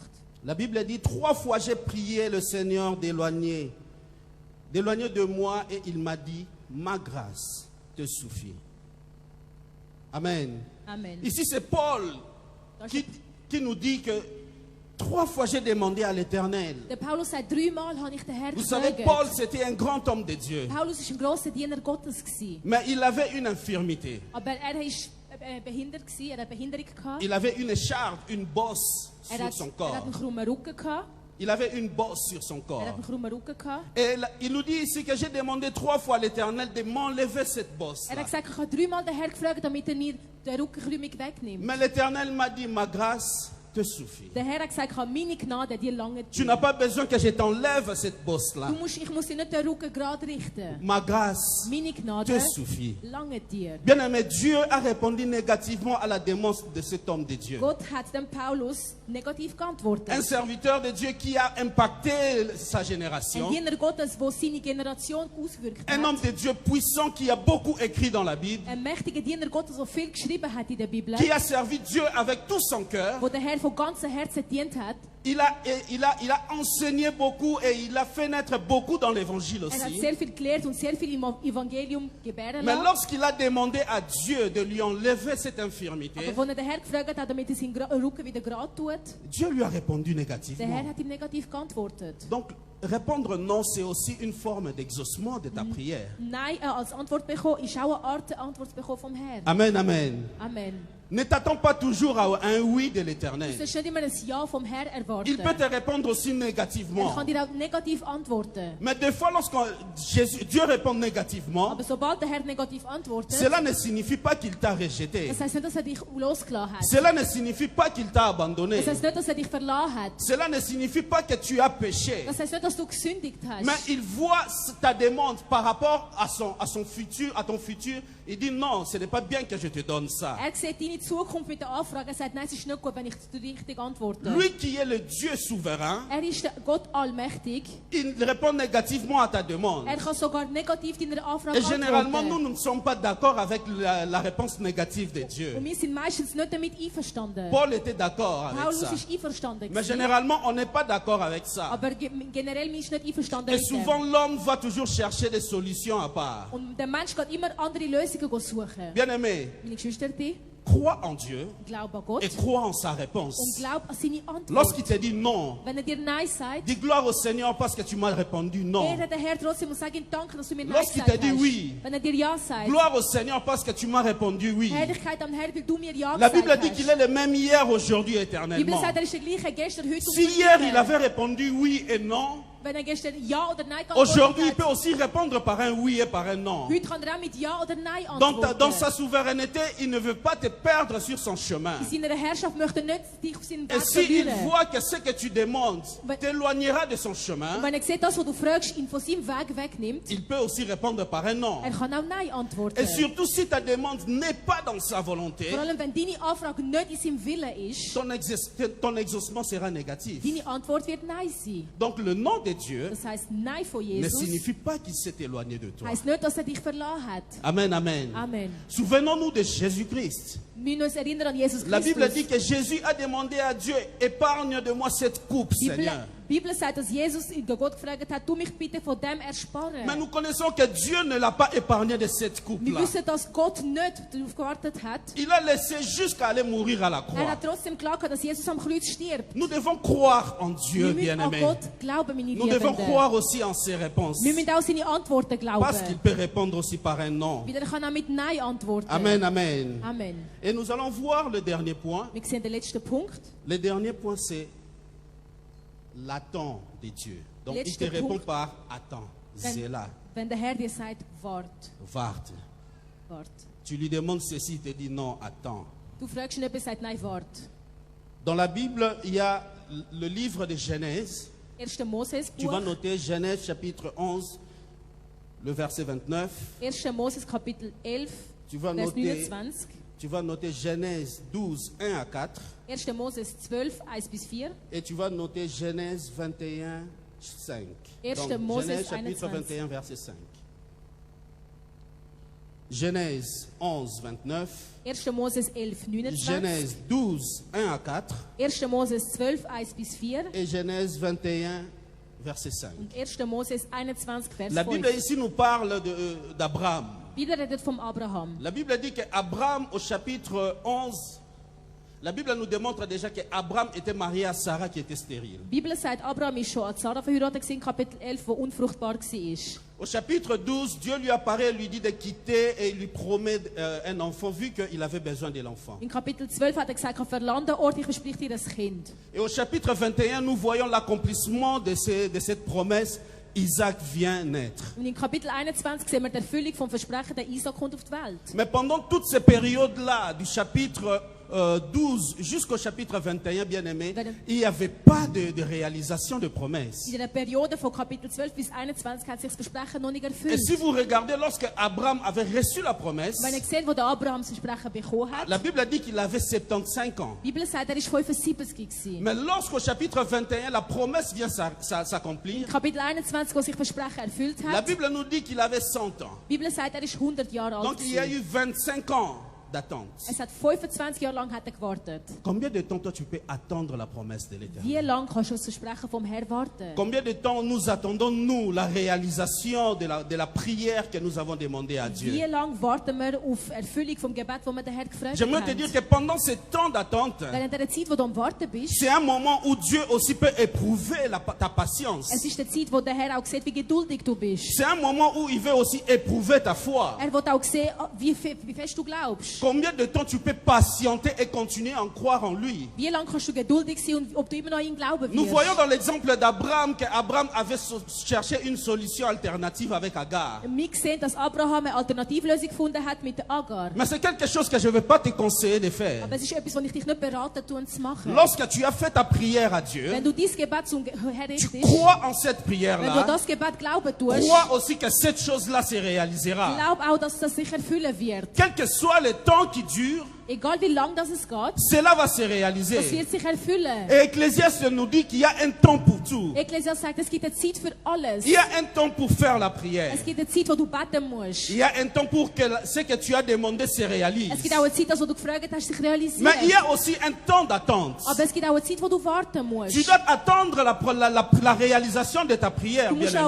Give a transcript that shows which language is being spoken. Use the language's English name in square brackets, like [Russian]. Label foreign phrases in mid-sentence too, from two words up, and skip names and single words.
[French] La Bible dit, 3 fois j'ai prié le Seigneur d'éloigner de moi et il m'a dit, ma grâce te suffit. Amen. Amen. Ici c'est Paul qui nous dit que 3 fois j'ai demandé à l'Éternel. [German] Der Paulus sagt, 3-mal habe ich den Herrn [French] Vous savez, [German] gefragt. [French] Paul c'était un grand homme de Dieu. [German] Paulus war ein grosser Diener Gottes gewesen. [French] Mais il avait une infirmité. [German] Aber er war behindert gewesen, er hat eine Behinderung gehabt. [French] Il avait une écharpe, une bosse [German] Er [French] sur [German] hat, [French] son [German] er hat [French] corps. [German] einen krummen Rücken gehabt. [French] Il avait une bosse sur son [German] Er hat [French] corps. [German] einen krummen Rücken gehabt. [French] Et il nous dit ici que j'ai demandé 3 fois à l'Éternel de m'enlever cette bosse. [German] Er hat gesagt, ich habe 3-mal den Herrn gefragt, damit er mir den Rückenkrümmung wegnimmt. [French] Mais l'Éternel m'a dit, ma grâce te suffit. [German] Der Herr hat gesagt, ich habe meine Gnade dir lange [French] Tu n'as pas besoin que je t'enlève cette bosse-là. [German] Ich muss dir nicht den Rücken gerade richten. [French] Ma grâce [German] Meine Gnade [French] te suffit. [German] lange dir. [French] Bien aimé, Dieu a répondu négativement à la demande de cet homme de Dieu. [German] Gott hat dem Paulus negativ geantwortet. [French] Un serviteur de Dieu qui a impacté sa [German] Ein [French] génération. [German] Diener Gottes, der seine Generation ausgewirkt [French] Un homme [German] hat. [French] de Dieu puissant qui a beaucoup écrit dans la Bible. [German] Ein mächtiger Diener Gottes, der viel geschrieben hat in der Bibel. [French] Qui a servi Dieu avec tout son cœur. [German] Wo der Herr von ganzem Herzen gedient hat. [French] Il a enseigné beaucoup et il a fait naître beaucoup dans l'évangile [German] Er hat [French] aussi. [German] sehr viel gelehrt und sehr viel im Evangelium gebären [French] Mais [German] lassen. [French] lorsqu'il a demandé à Dieu de lui enlever cette infirmité, [German] Aber als er den Herr gefragt hat, damit er seinen Rücken wieder gerade tut, [French] Dieu lui a répondu [German] der [French] négativement. [German] Herr hat ihm negativ geantwortet. [French] Donc, répondre non, c'est aussi une forme d'exaucement de ta prière. [German] Nein, als Antwort bekommen, ist auch eine Art Antwort bekommen vom Herrn. [French] Amen, amen. Amen. Ne t'attends pas toujours à un oui de [German] Du [French] l'Éternel. [German] sollst nicht immer ein Ja vom Herrn erwarten. [French] Il peut te répondre aussi [German] Er [French] négativement. [German] kann dir auch negativ antworten. [French] Mais des fois, lorsque Dieu répond négativement, [German] Aber sobald der Herr negativ antwortet, [French] cela ne signifie pas qu'il t'a rejeté. [German] das heisst nicht, dass er dich losgelassen hat. [French] Cela ne signifie pas qu'il t'a abandonné. [German] Das heisst nicht, dass er dich verlassen hat. [French] Cela ne signifie pas que tu as péché. [German] Das heisst nicht, dass du gesündigt [French] Mais [German] hast. [French] il voit ta demande par rapport à son futur, à ton futur. Il dit non, ce n'est pas bien que je te donne ça. [German] Er sieht deine Zukunft mit der Anfrage. Er sagt, nein, es ist nicht gut, wenn ich dir richtig antworte. [French] Lui qui est le Dieu souverain, [German] Er ist der Gott allmächtig. [French] il répond négativement à ta demande. [German] Er kann sogar negativ deiner Anfrage [French] Et généralement, [German] antworten. [French] nous ne sommes pas d'accord avec la réponse négative de Dieu. [German] Und wir sind meistens nicht damit einverstanden. [French] Paul était d'accord avec [German] Paulus [French] ça. [German] ist einverstanden. [French] Mais [German] gewesen. [French] généralement, on n'est pas d'accord avec ça. [German] Aber generell ist nicht einverstanden. [French] Et [German] mit dem. [French] souvent, l'homme va toujours chercher des solutions à part. [German] Und der Mensch geht immer andere Lösungen suchen. [French] Bien-aimé, [German] Meine Geschwister, [French] crois en Dieu [German] glaub an Gott [French] et crois en sa [German] und [French] réponse. [German] glaub an seine Antwort. [French] Lorsqu'il te dit non, [German] Wenn er dir Nein sagt, [French] dis gloire au Seigneur parce que tu m'as répondu non. [German] ehre den Herr trotzdem und sag ihm Danke, dass du mir Nein [French] Lorsqu'il [German] gesagt [French] te dit [German] hast. [French] oui, [German] Wenn er dir Ja sagt, [French] gloire au Seigneur parce que tu m'as répondu oui. [German] Herrlichkeit am Herrn, weil du mir Ja [French] La [German] gesagt [French] Bible dit [German] hast. [French] qu'il est le même hier, aujourd'hui, [German] Die Bibel [French] éternellement. [German] sagt, er ist der gleiche gestern, heute und [French] Si hier il [German] morgen. [French] avait répondu oui et non, [German] Wenn er gestern Ja oder Nein [French] aujourd'hui il [German] geantwortet [French] peut [German] hat, [French] aussi répondre par un oui et par un non. [German] heute kann er auch mit Ja oder Nein [French] Dans [German] antworten. [French] sa souveraineté, il ne veut pas te perdre sur son chemin. [German] In seiner Herrschaft möchte er nicht dich auf seinen [French] Et [German] Weg [French] s'il [German] verlieren. [French] voit que ce que tu demandes t'éloignera de son [German] Und [French] chemin, [German] wenn er sieht, das, was du fragst, ihn von seinem Weg wegnimmt, [French] il peut aussi répondre par un non. [German] er kann auch Nein antworten. [French] Et surtout si ta demande n'est pas dans sa volonté, [German] Vor allem, wenn deine Anfrage nicht in seinem Willen ist, [French] ton exaucement sera négatif. [German] deine Antwort wird Nein sein. [French] Donc le nom de Dieu [German] Das heisst, Nein von [French] ne [German] Jesus [French] signifie pas qu'il s'est éloigné de toi. [German] heisst nicht, dass er dich verlassen hat. [French] Amen, amen. Amen. Souvenons-nous de Jésus-Christ. [German] Wir müssen uns erinnern an Jesus [French] La Bible [German] Christus. [French] dit que Jésus a demandé à Dieu, épargne de moi cette coupe, Seigneur. [German] Die Bibel sagt, dass Jesus Gott gefragt hat, du mich bitte von dem ersparen. [French] Mais nous connaissons que Dieu ne l'a pas épargné de cette [German] Wir [French] coupe-là. [German] wissen, dass Gott nicht darauf gewartet hat. [French] Il a laissé jusqu'à aller mourir à la [German] Er [French] croix. [German] hat trotzdem geklagt, dass Jesus am Kreuz stirbt. [French] Nous devons croire en Dieu, [German] Wir müssen an [French] bien-aimés. [German] Gott glauben, meine [French] Nous devons [German] Liebenden. [French] croire aussi en ses réponses. [German] Wir müssen auch seine Antworten [French] Parce qu'il [German] glauben. [French] peut répondre aussi par un non. [German] Weil er kann auch mit Nein antworten. [French] Amen, amen. Amen. Et nous allons voir le dernier point. [German] Wir sehen den letzten Punkt. [French] Le dernier point, c'est l'attend de Dieu. Donc il te [German] Letzter [French] répond [German] Punkt. [French] par attends, zéla, [German] Wenn der Herr dir sagt, wart, warte. wart. [French] Tu lui demandes ceci, il te dit non, attends. [German] Du fragst ihn, ob er sagt, nein, wart. [French] Dans la Bible, il y a le livre de Genèse. [German] 1. Moses [French] Tu vas [German] Buch, [French] noter Genèse chapitre 11, le verset 29. [German] 1. Moses Kapitel 11, [French] Tu vas [German] Vers [French] noter, [German] 29. [French] tu vas noter Genèse 12, 1 à 4. [German] 1. Moses 12, 1 bis 4. [French] Et tu vas noter Genèse 21, 5. [German] 1. Moses [French] Genèse chapitre [German] 21. [French] 21, verset 5. Genèse 11, 29. [German] 1. Moses 11, 29. [French] Genèse 12, 1 à 4. [German] 1. Moses 12, 1 bis 4. [French] Et Genèse 21, verset 5. [German] Und 1. Moses 21, Vers [French] La [German] 5. [French] Bible ici nous parle d'Abraham. [German] Die Bibel redet vom Abraham. [French] La Bible dit qu'Abraham, au chapitre 11, la Bible nous démontre déjà qu'Abraham était marié à Sarah qui était stérile. [German] Die Bibel sagt, Abraham ist schon an Sarah verheiratet gewesen, Kapitel 11, wo unfruchtbar war. [French] Au chapitre 12, Dieu lui apparaît et lui dit de quitter et il lui promet un enfant vu qu'il avait besoin de l'enfant. [German] In Kapitel 12 hat er gesagt, verlass den Ort, ich verspreche dir ein Kind. [French] Et au chapitre 21, nous voyons l'accomplissement de cette promesse. Isaac vient naître. [German] Und in Kapitel 21 sehen wir die Erfüllung vom Versprechen, der Isaac kommt auf die Welt. [French] Mais pendant toutes ces périodes-là, du chapitre 12 jusqu'au chapitre 21, bien aimé, il n'y avait pas de réalisation de promesse. [German] In der Periode von Kapitel 12 bis 21 hat sich das Versprechen noch nicht [French] Et [German] erfüllt. [French] si vous regardez, lorsque Abraham avait reçu la promesse, [German] Wenn ihr seht, wo der Abraham das Versprechen bekommen hat, [French] la Bible dit qu'il avait 75 ans. [German] die Bibel sagt, er war 75 gewesen. [French] Mais lorsqu'au chapitre 21, la promesse vient s'accomplir, [German] In Kapitel 21, wo sich Versprechen erfüllt [French] la [German] hat, [French] Bible nous dit qu'il avait 100 ans. [German] die Bibel sagt, er ist 100 Jahre alt [French] Donc il y a [German] gewesen. [French] eu 25 ans d'attente. [German] Es hat 25 Jahre lang hat er gewartet. [French] Combien de temps toi tu peux attendre la promesse de l'Éternel? [German] Wie lange kannst du das Versprechen vom Herrn warten? [French] Combien de temps nous attendons, nous, la réalisation de la prière que nous avons demandée à [German] Wie [French] Dieu? [German] lange warten wir auf Erfüllung vom Gebet, das wir den Herrn gefragt [French] J'aimerais te dire [German] haben? [French] que pendant ce temps d'attente, [German] Während der Zeit, wo du am Warten bist, [French] c'est un moment où Dieu aussi peut éprouver ta patience. [German] es ist die Zeit, wo der Herr auch sieht, wie geduldig du bist. [French] C'est un moment où il veut aussi éprouver ta foi. [German] Er will auch sehen, wie fest du glaubst. tust. [French] Combien de temps tu peux patienter et continuer à en croire en lui? [German] Wie lange kannst du geduldig sein und ob du immer noch in ihn glauben [French] Nous voyons [German] wirst? [French] dans l'exemple d'Abraham qu'Abraham avait cherché une solution alternative avec Agar. [German] Wir sehen, dass Abraham eine Alternativlösung gefunden hat mit der Agar. [French] Mais c'est quelque chose que je ne vais pas te conseiller de faire. [German] Aber es ist etwas, was ich dich nicht beraten tue, zu machen. [French] Lorsque tu as fait ta prière à Dieu, [German] Wenn du dein Gebet zum Herr [French] tu [German] richtest, [French] crois en cette [German] wenn du [French] prière-là, [German] das Gebet glauben tust, [French] crois aussi que cette chose-là se réalisera. [German] glaub auch, dass das sich erfüllen wird. [French] Quel que soit le temps qui dure, [German] Egal wie lang das es geht, [French] cela va se [German] das [French] réaliser. [German] wird sich erfüllen. [French] Et Ecclésiaste nous dit qu'il y a un temps pour tout. [German] Ekklesiastes sagt, es gibt eine Zeit für alles. [French] Il y a un temps pour faire la prière. [German] Es gibt eine Zeit, wo du beten musst. [French] Il y a un temps pour que ce que tu as demandé se réalise. [German] Es gibt auch eine Zeit, wo du gefragt hast, sich realisiert. [French] Mais il y a aussi un temps d'attente. [German] Aber es gibt auch eine Zeit, wo du warten musst. [French] Tu dois attendre la réalisation de ta prière, [German] Du musst auch